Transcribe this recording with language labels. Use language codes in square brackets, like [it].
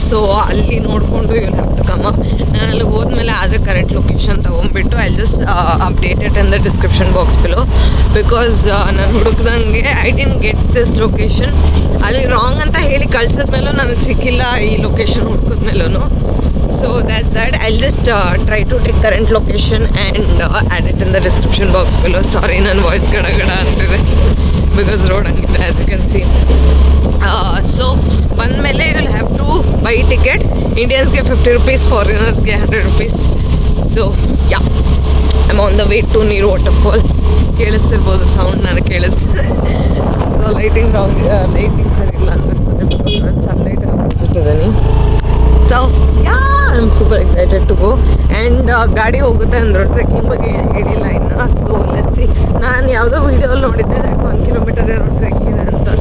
[en] so [kn] ಅಲ್ಲಿ ನೋಡಿಕೊಂಡು [en] You have to come up. [kn] ನಾನು ಅಲ್ಲಿಗೆ ಹೋದ್ಮೇಲೆ ಆದರೆ correct location ತೊಗೊಂಡ್ಬಿಟ್ಟು [en] I just update it in the description box below because [kn] ನಾನು ಹುಡುಕ್ದಂಗೆ [en] I didn't get this location. [kn] ಅಲ್ಲಿ ರಾಂಗ್ ಅಂತ ಹೇಳಿ ಕಳ್ಸಿದ್ಮೇಲೂ ನನಗೆ ಸಿಕ್ಕಿಲ್ಲ ಈ location ಹುಡುಕಿದ್ಮೇಲೂ. [en] So that's that. I'll just try to take current location and add it in the description box below. Sorry, [kn] ನನ್ನ voice ಗಡ ಅಂತಿದೆ [en] because road [kn] ಹಂಗಿದೆ [en] as you can see. So ಬಂದಮೇಲೆ you will have to buy ticket. Indiansಗೆ 50 rupees, foreigners ಗೆ 100 rupees. So yeah, I'm on the way to ನೀರು waterfall. [kn] ಕೇಳಿಸ್ತಿರ್ಬೋದು sound, ನನಗೆ ಕೇಳಿಸ್ತಿದೆ. So lighting ಸರಿ ಇಲ್ಲ ಅನ್ನಿಸ್ತಾರೆ ಬಿಕಾಸ್ ನಾನು ಸನ್ಲೈಟ್ ಅಪೋಸಿಟ್ ಇದ್ದೀನಿ. [en] So yeah, I am super excited to go. And [kn] ಗಾಡಿ ಹೋಗುತ್ತೆ ಅಂದರು, ಟ್ರೆಕ್ಕಿಂಗ್ ಬಗ್ಗೆ ಏನು ಹೇಳಿಲ್ಲ ಇನ್ನು. [en] So let's see. [kn] ನಾನು ಯಾವುದೋ ವೀಡಿಯೋಲ್ಲಿ ನೋಡಿದ್ದೆ ದಟ್ 1 ಕಿಲೋಮೀಟರ್ ಏನೋ ಟ್ರೆಕ್ ಇದೆ ಅಂತ.